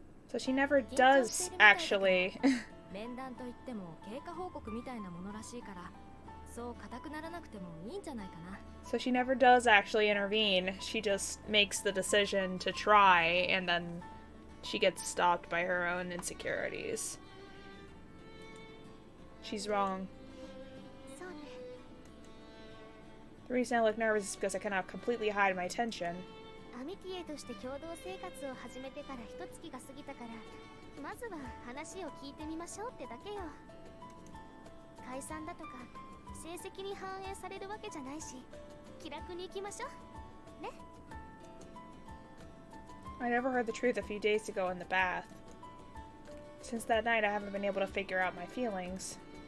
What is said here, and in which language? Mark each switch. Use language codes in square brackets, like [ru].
[en] So she never does, actually. [ja] 面談といっても経過報告みたいなものらしいから、そう固くならなくてもいいんじゃないかな。 [en] So she never does actually intervene. She just makes the decision to try, and then she gets stopped by her own insecurities. She's wrong. The reason I look nervous is because I cannot completely hide my tension. [ja] アミティエとして共同生活を始めてから一月が過ぎたから、まずは話を聞いてみましょうってだけよ。解散だとか成績に反映されるわけじゃないし、気楽に行きましょうね。 [en] I never heard the truth a few days ago in the bath. Since that night, I haven't been able to figure out my feelings.